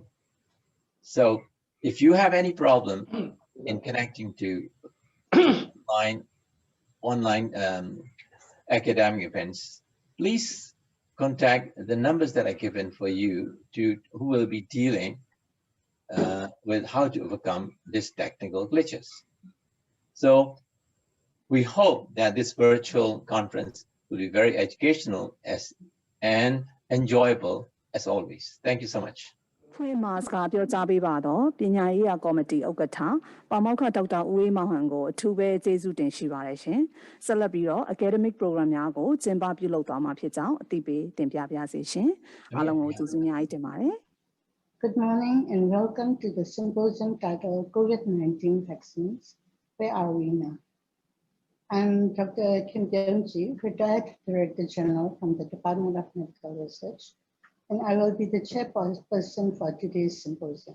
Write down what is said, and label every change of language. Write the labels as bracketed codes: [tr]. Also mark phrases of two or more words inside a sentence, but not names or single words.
[en] So if you have any problem in connecting to online academic events, please contact the numbers that are given for you who will be dealing with how to overcome these technical glitches. So we hope that this virtual conference will be very educational and enjoyable as always. Thank you so much. [my] ဖွင့်မှာစကားပြောကြားပေးပါတော့ပညာရေးရာကော်မတီဥက္ကဋ္ဌပါမောက္ခဒေါက်တာဦးအေးမောင်ဟန်ကိုအထူးပဲကျေးဇူးတင်ရှိပါတယ်ရှင်။ဆက်လက်ပြီးတော့ [en] academic program [my] များကိုကျင်းပပြုလုပ်သွားမှာဖြစ်ကြောင်းအသိပေးတင်ပြပါရစေရှင်။အားလုံးကိုကျေးဇူးအများကြီးတင်ပါတယ်။ [en] Good morning and welcome to the symposium titled COVID-19 Vaccines. Where are we now? I'm Dr. Kim Deung-ji, retired Director General from the Department of Medical Research, and I will be the chairperson for today's symposium.